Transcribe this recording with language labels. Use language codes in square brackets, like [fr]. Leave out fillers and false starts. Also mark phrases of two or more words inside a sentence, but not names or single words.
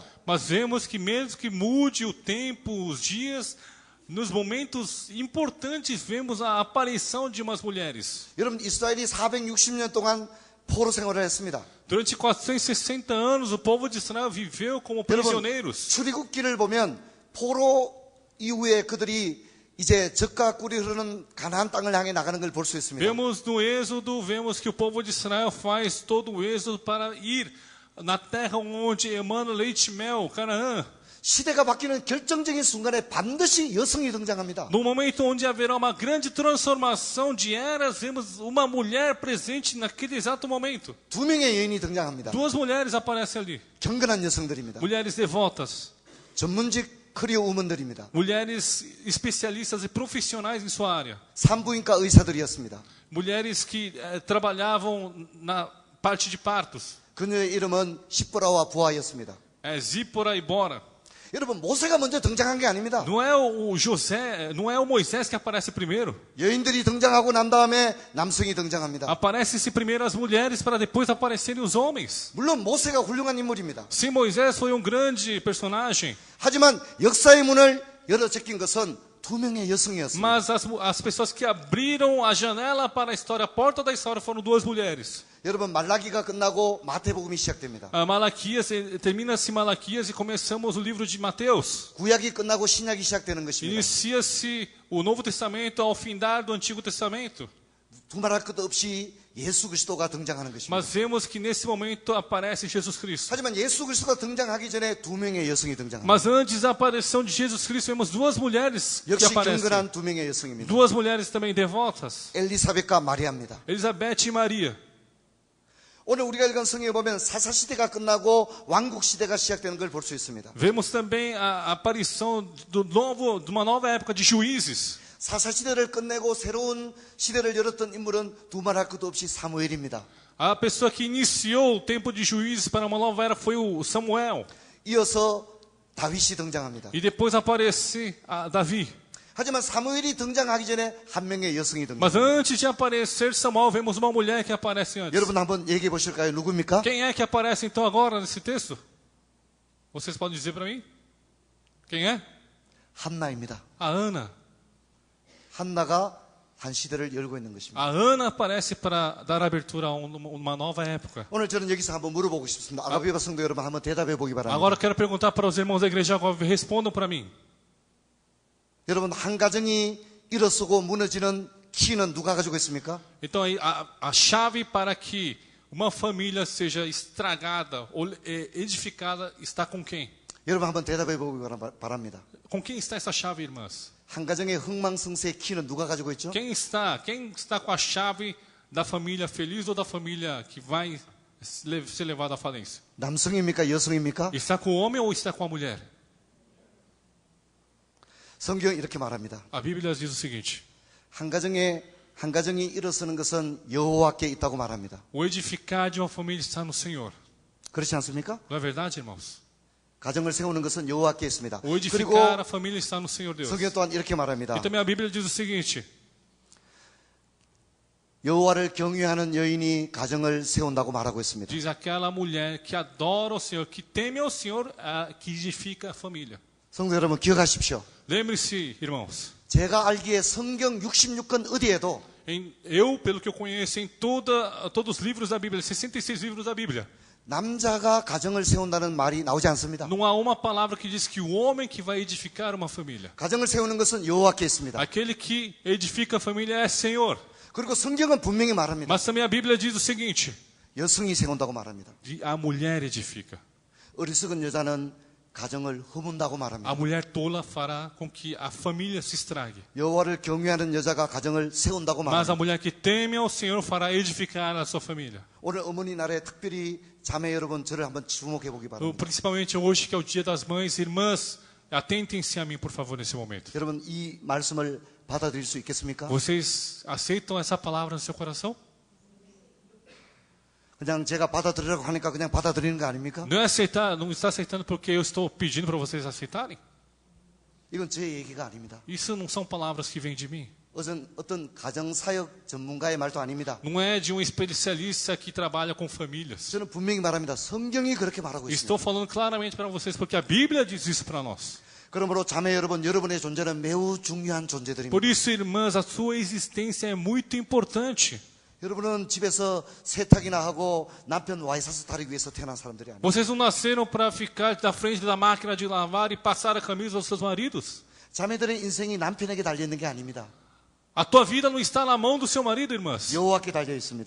[pt] Mas vemos que mesmo que mude o tempo, os dias, nos momentos importantes vemos a aparição de umas mulheres. [ko] 여러분, 이스라엘이 460년 동안 포로 생활을 했습니다. [pt] Durante 460 anos, o povo de Israel viveu como [ko] 여러분, [pt] prisioneiros. [ko] 출애굽기를 보면 포로 이후에 그들이 이제 젖과 꿀이 흐르는 가나안 땅을 향해 나가는 걸 볼 수 있습니다. [pt] Vemos no Êxodo, vemos que o povo de Israel faz todo o êxodo para ir na terra onde emana leite e mel, Canaã. [ko] 시대가 바뀌는 결정적인 순간에 반드시 여성이 등장합니다. [pt] No momento onde haverá uma grande transformação de eras, vemos uma mulher presente naquele exato momento. [ko] 두 명의 여인이 등장합니다. [pt] Duas mulheres aparecem ali. [ko] 경건한 여성들입니다. [pt] Mulheres devotas. [ko] 전문직 커리어 우먼들입니다. [pt] Mulheres especialistas e profissionais em sua área. [ko] 산부인과 의사들이었습니다. [pt] Mulheres que trabalhavam na parte de partos. [ko] 그녀의 이름은 십보라와 부하였습니다. [pt] Zípora e Bora. [ko] 여러분, 모세가 먼저 등장한 게 아닙니다. [pt] Não é o José, não é o Moisés que aparece primeiro. [ko] 여인들이 등장하고 난 다음에 남성이 등장합니다. [pt] Aparecem-se primeiro as mulheres para depois aparecerem os homens. [ko] 물론 모세가 훌륭한 인물입니다. [pt] Sim, Moisés foi um grande personagem, [ko] 하지만 역사의 문을 열어 제낀 것은 두 명의 여성이었습니다. [pt] mas as pessoas que abriram a janela para a história, a porta da história, foram duas mulheres. [ko] 여러분, 말라기가 끝나고 마태복음이 시작됩니다. [pt] Malaquias, termina-se Malaquias e começamos o livro de Mateus. [ko] 구약이 끝나고 신약이 시작되는 것입니다. [pt] Inicia-se o Novo Testamento ao findar do Antigo Testamento. [ko] 두말할 것도 없이 예수 그리스도가 등장하는 것입니다. [pt] Mas vemos que nesse momento aparece Jesus Cristo. [ko] 하지만 예수 그리스도가 등장하기 전에 두 명의 여성이 등장합니다. [pt] Mas antes da aparição de Jesus Cristo, vemos duas mulheres que [ko] 역시 [pt] aparecem. [ko] 경건한 두 명의 여성입니다. [pt] Duas mulheres também devotas, [ko] 엘리사벳과 마리아입니다. [pt] Elizabeth e Maria. [ko] 오늘 우리가 읽은 성경에 보면 사사시대가 끝나고 왕국시대가 시작되는 걸 볼 수 있습니다. [pt] Vemos também a aparição de uma nova época de juízes. [ko] 사사시대를 끝내고 새로운 시대를 열었던 인물은 두말할 것도 없이 사무엘입니다. [pt] A pessoa que iniciou o tempo de juízes para uma nova era foi o Samuel. [ko] 이어서 다윗이 등장합니다. [pt] E depois aparece Davi. [ko] 하지만 사무엘이 등장하기 전에 한 명의 여성이 [pt] Mas [ko] 등장합니다. [pt] antes de aparecer Samuel, vemos uma mulher que aparece antes. [ko] 여러분 한번 얘기해 보실까요? 누구입니까? [pt] Quem é que aparece então agora nesse texto? Vocês podem dizer para mim? Quem é? [ko] 한나입니다. [pt] A Ana. [ko] 한나가 한 시대를 열고 있는 것입니다. [pt] A Ana aparece para dar abertura a uma nova época. [ko] 오늘 저는 여기서 한번 물어보고 싶습니다. 아가비바 성도 여러분 한번 대답해 보기 바랍니다. [pt] Agora eu quero perguntar para os irmãos da igreja agora, respondam para mim. [ko] 여러분 한 가정이 일어서고 무너지는 키는 누가 가지고 있습니까? [pt] Então a chave para que uma família seja estragada ou edificada está com quem? [ko] 여러분 한번 대답해 보기 바랍니다. [pt] Com quem está essa chave, irmãs? [ko] 한 가정의 흥망성쇠의 키는 누가 가지고 있죠? [pt] Quem está com a chave da família feliz ou da família que vai ser levada à falência? [ko] 남성입니까? 여성입니까? [pt] Está com o homem ou está com a mulher? [ko] 성경은 이렇게 말합니다. [pt] A Bíblia diz o seguinte: [ko] 한 가정이 일어서는 것은 여호와께 있다고 말합니다. [pt] o edificar de uma família está no Senhor. [ko] 그렇지 않습니까? [pt] Não é verdade, irmãos? [ko] 가정을 세우는 것은 여호와께 있습니다. [pt] O edificar [ko] 그리고 [pt] a família está no Senhor Deus. [ko] 성경 또한 이렇게 말합니다. [pt] E também a Bíblia diz o seguinte: [ko] 여호와를 경외하는 여인이 가정을 세운다고 말하고 있습니다. [pt] diz aquela mulher que adora o Senhor, que teme ao Senhor, que edifica a família. [ko] 성도 여러분 기억하십시오. [pt] Lembre-se, irmãos, [ko] 제가 알기에 성경 66권 어디에도 [pt] eu, pelo que eu conheço, em todos os livros da Bíblia, 66 livros da Bíblia, [ko] 남자가 가정을 세운다는 말이 나오지 않습니다. [pt] não há uma palavra que diz que o homem que vai edificar uma família. [ko] 가정을 세우는 것은 여호와께 있습니다. [pt] Aquele que edifica a família é Senhor. [ko] 그리고 성경은 분명히 말합니다. [pt] Mas também a Bíblia diz o seguinte: [ko] 여성이 세운다고 말합니다. [pt] a mulher edifica. [ko] 어리석은 여자는 가정을 허문다고 [pt] A [ko] 말합니다. [pt] mulher tola fará com que a família se estrague. [ko] 여호와를 경외하는 여자가 가정을 세운다고 [pt] Mas a [ko] 말합니다. [pt] mulher que teme ao Senhor fará edificar a sua família. [ko] 오늘 어머니 날에 특별히 자매 여러분 저를 한번 주목해 보기 바랍니다. [pt] Principalmente hoje, que é o dia das mães, irmãs, atentem-se a mim, por favor, nesse momento. [ko] 여러분 이 말씀을 받아들일 수 있겠습니까? [pt] Vocês aceitam essa palavra no seu coração? [ko] 그냥 제가 받아들이라고 하니까 그냥 받아들이는 거 아닙니까? [pt] Não é aceitar, não está aceitando porque eu estou pedindo para vocês aceitarem? [ko] 이건 제 얘기가 아닙니다. [pt] Isso não são palavras que vêm de mim. [ko] 어떤 가정사역 전문가의 말도 아닙니다. [pt] Não é de um especialista que trabalha com famílias. [ko] 저는 분명히 말합니다. 성경이 그렇게 말하고 [pt] Estou [ko] 있습니다. [pt] falando claramente para vocês porque a Bíblia diz isso para nós. [ko] 그러므로 자매 여러분, 여러분의 존재는 매우 중요한 존재들입니다. [pt] Por isso, irmãs, a sua existência é muito importante. [ko] 여러분은 집에서 세탁이나 하고 남편 와이셔츠 다리기 위해서 태어난 사람들이 아닙니다. [pt] Vocês não nasceram para ficar na frente da máquina de lavar e passar a camisa aos seus maridos. [ko] 자매들의 인생이 남편에게 달려있는 게 아닙니다. [pt] A tua vida não está na mão do seu marido, irmãs. [ko] 여호와께 달려 있습니다.